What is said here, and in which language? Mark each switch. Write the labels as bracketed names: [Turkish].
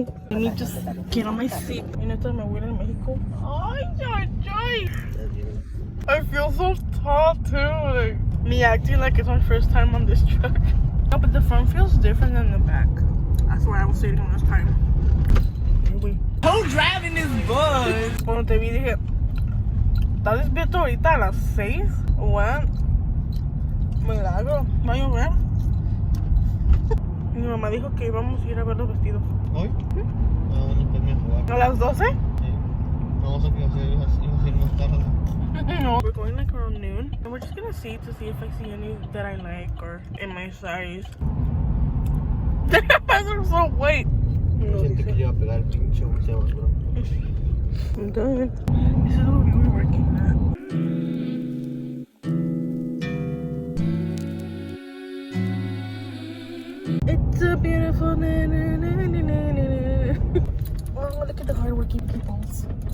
[English] Let me just get on my seat. You know, my abuela in Mexico. Ay, ay, ay. I feel so tall too. Like me acting like it's my first time on this truck. No, but the front feels different than the back. That's why I was sitting last time. Anyway. Who's driving this bus? [Spanish] Cuando te vi dije, ¿estás despierto ahorita a las 6? [English] What? [Spanish] Milagro, ¿va a llover? Mi mamá dijo que íbamos a ir a ver los vestidos. ¿Hoy? No, no podemos jugar. ¿A las 12? Sí. Vamos a ir más tarde. No. [English] We're going like around noon. And we're just gonna see to see if I see any that I like or in my size. I'm so white. [Spanish] Siento que yo iba a pegar el pinche museo, bro. [English] I'm done. This is what we were working at. It's a beautiful na na na na na na. Oh, look at the hardworking peoples.